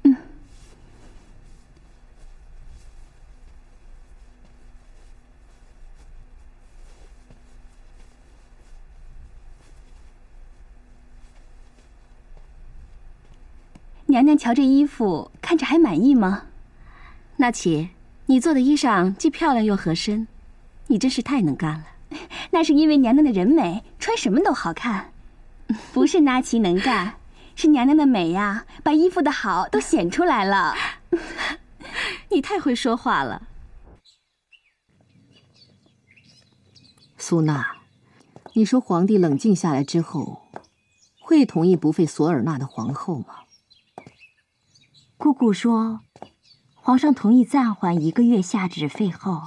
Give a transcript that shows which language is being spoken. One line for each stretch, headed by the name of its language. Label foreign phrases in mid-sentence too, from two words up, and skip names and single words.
Chinese: 娘娘瞧这衣服，看着还滿意嗎？納奇，你做的衣裳既漂亮又合身，你真是太能幹了。那是因為娘娘的人美，穿什麼都好看。不是納奇能幹，是娘娘的美呀，把衣服的好都顯出來了。你太會說話了。蘇娜，你說皇帝冷靜下來之後，會同意不廢索爾納的皇後嗎？姑姑說，皇上同意暫緩1個月下旨廢後。